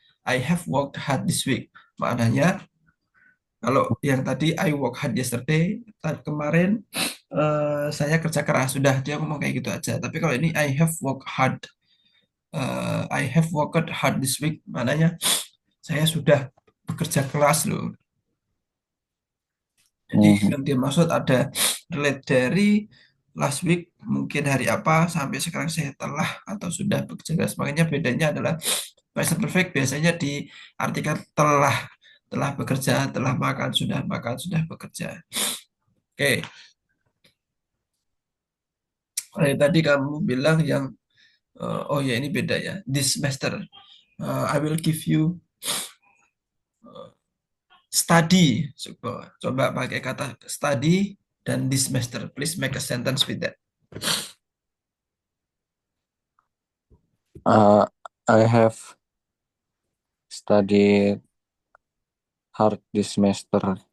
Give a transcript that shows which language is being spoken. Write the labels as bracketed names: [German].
[English] I have worked hard this week. [Indonesian] Maknanya, kalau yang tadi [English] I work hard yesterday, [Indonesian] kemarin saya kerja keras. Sudah, dia ngomong kayak gitu aja. Tapi kalau ini [English] I have worked hard. I have worked hard this week. [Indonesian] Maknanya, saya sudah bekerja keras loh. Jadi Hmm. yang dia maksud ada relate dari last week mungkin hari apa sampai sekarang saya telah atau sudah bekerja keras. Makanya bedanya adalah present perfect biasanya diartikan telah bekerja, telah makan, sudah bekerja. Oke, tadi kamu bilang yang oh ya ini beda ya. [English] This semester I will give you study. [Indonesian] Coba pakai kata study dan this semester. [English] Please make a sentence with that. Uh, I have studied hard this semester.